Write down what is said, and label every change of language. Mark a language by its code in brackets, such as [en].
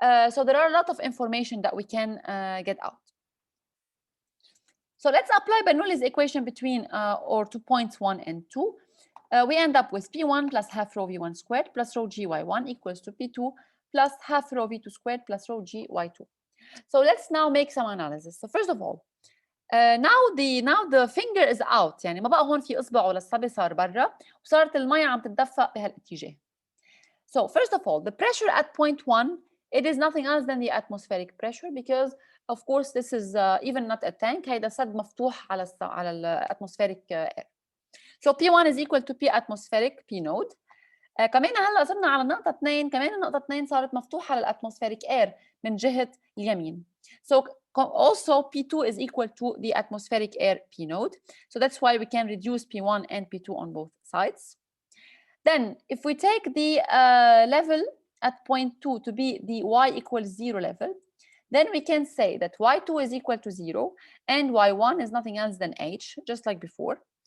[en] So there are a lot of information that we can get out. So let's apply Bernoulli's equation between or to points 1 and 2. We end up with P1 plus half rho V1 squared plus rho GY1 equals to P2 plus half rho V2 squared plus rho GY2. So let's now make some analysis. So first of all, now the finger is out، [ar] يعني ما بقى هون في إصبعه للصبي صار برا، وصارت المية عم تتدفق بهالاتجاه. [en] So first of all, the pressure at point 1, it is nothing else than the atmospheric pressure, because of course this is even not a tank، [ar] هيدا سد مفتوح على الاتمospheric air. [en] So P1 is equal to P atmospheric P node. [ar] كمان هلا صرنا على نقطة 2، كمان النقطة 2 صارت مفتوحة للاتموسفيريك air من جهة اليمين. [en] So also P2 is equal to the atmospheric air P node. So that's why we can reduce P1 and P2 on both sides. Then if we take the level at point 2 to be the y equals 0 level, then we can say that y2 is equal to 0 and y1 is nothing else than h, just like before.